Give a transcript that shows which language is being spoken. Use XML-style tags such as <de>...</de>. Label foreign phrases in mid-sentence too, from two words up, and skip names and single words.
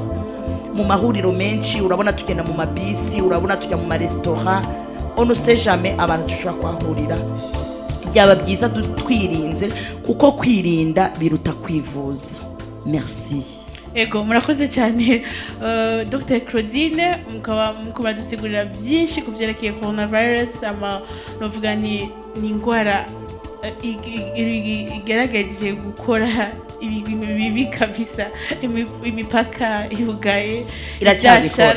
<rn>Mu mahuriro menshi urabona tugenda mu mabisi, urabona tujya mu maresitora,</rn> <fr>on ne sait jamais</fr> <rn>abantu dushobora kwahurira. Byaba byiza twirinze kuko kwirinda biruta kwivuza. Merci. Ego murakoze cyane Dr Claudine, mukaba dusigurira byinshi kuvyerekeye coronavirus. Novuga ni ingwara igerageze gukora ibintu bibi kabisa, imipaka yugaye, iracyabikora</rn>